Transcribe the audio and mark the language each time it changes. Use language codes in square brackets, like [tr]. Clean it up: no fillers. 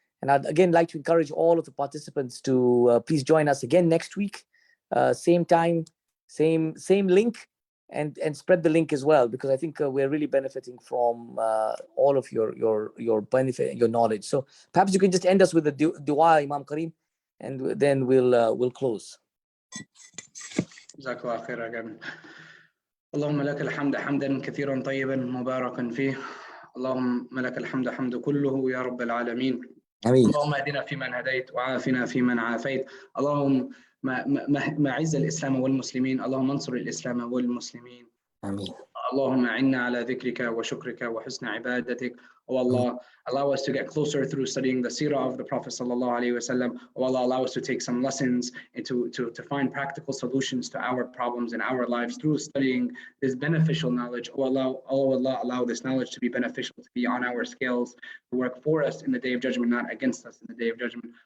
[en] And I'd again like to encourage all of the participants to please join us again next week, same time, same link, and spread the link as well, because I think we're really benefiting from all of your benefit, your knowledge. So perhaps you can just end us with a dua, Imam Karim, and then we'll close. [ar] جزاك الله خير again. اللهم لك الحمد حمدا كثيرا طيبا مباركا فيه. اللهم لك الحمد حمد كله يا رب العالمين. آمين. اللهم اهدنا فيمن هديت وعافنا فيمن عافيت. اللهم ما عز الإسلام والمسلمين. اللهم انصر الإسلام والمسلمين. آمين. اللهم أعنا على ذكرك وشكرك وحسن عبادتك. [en] Oh Allah, allow us to get closer through studying the seerah of the Prophet sallallahu alaihi wasallam. Oh Allah, allow us to take some lessons and to find practical solutions to our problems in our lives through studying this beneficial knowledge. Oh Allah, allow this knowledge to be beneficial, to be on our scales, to work for us in the day of judgment, not against us in the day of judgment.